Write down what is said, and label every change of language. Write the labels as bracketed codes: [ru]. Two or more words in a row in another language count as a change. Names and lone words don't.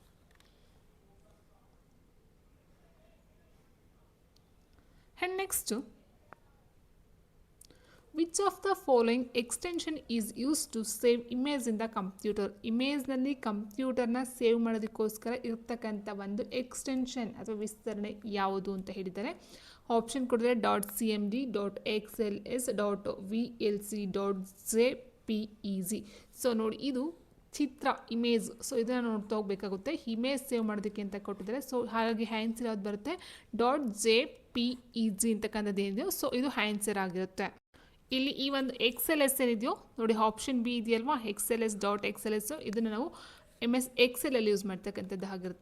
[en] And next which of the following extension is use to save image in the computer. [kn] ಇಮೇಜ್ನಲ್ಲಿ ಕಂಪ್ಯೂಟರ್ನ ಸೇವ್ ಮಾಡೋದಕ್ಕೋಸ್ಕರ ಇರ್ತಕ್ಕಂಥ ಒಂದು ಎಕ್ಸ್ಟೆನ್ಷನ್ ಅಥವಾ ವಿಸ್ತರಣೆ ಯಾವುದು ಅಂತ ಹೇಳಿದ್ದಾರೆ. ಆಪ್ಷನ್ ಕೊಡಿದ್ರೆ .cmd, .xls, .vlc, .jpeg. ಸೊ ನೋಡಿ ಇದು ಚಿತ್ರ ಇಮೇಜ್. ಸೊ ಇದನ್ನು ನೋಡ್ತಾ ಹೋಗಬೇಕಾಗುತ್ತೆ. [en] image save [kn] ಮಾಡೋದಕ್ಕೆ ಅಂತ ಕೊಟ್ಟಿದ್ದಾರೆ. ಸೊ ಹಾಗಾಗಿ ಆನ್ಸರ್ ಯಾವ್ದು ಬರುತ್ತೆ .jpeg ಅಂತಕ್ಕಂಥದ್ದು ಏನಿದೆಯೋ ಸೊ ಇದು ಆನ್ಸರ್ ಆಗಿರುತ್ತೆ. ಇಲ್ಲಿ ಈ ಒಂದು XLS ಏನಿದೆಯೋ ನೋಡಿ [en] option B [kn] ಇದೆಯಲ್ವಾ XLS ಇದನ್ನು ನಾವು MS Excel ಅಲ್ಲಿ ಯೂಸ್ ಮಾಡ್ತಕ್ಕಂಥದ್ದು ಆಗಿರುತ್ತೆ.